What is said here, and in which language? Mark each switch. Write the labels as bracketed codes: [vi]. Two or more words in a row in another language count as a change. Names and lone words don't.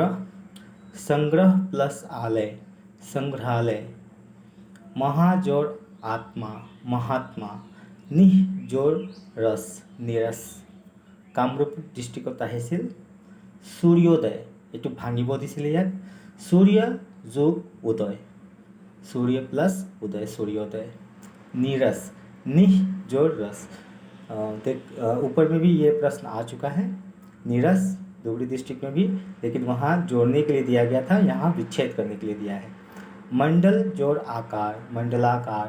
[as] সংগ্ৰহ প্লাছ আলয়, সংগ্ৰহালয়। মহাজোৰ আত্মা, মহাত্মা। নিহ জোৰ ৰস, নিৰস। কামৰূপ ডিষ্ট্ৰিক্টত আহিছিল সূৰ্যোদয়, এইটো ভাঙিব দিছিলে ইয়াত, সূৰ্য যোগ উদয়, [hi] सूर्य प्लस उदय, सूर्योदय। नीरस, निह जोड़ रस। ऊपर में भी ये प्रश्न आ चुका है, नीरस धुबरी डिस्ट्रिक्ट में भी, लेकिन वहाँ जोड़ने के लिए दिया गया था, यहाँ विच्छेद करने के लिए दिया है। मंडल जोड़ आकार, मंडलाकार।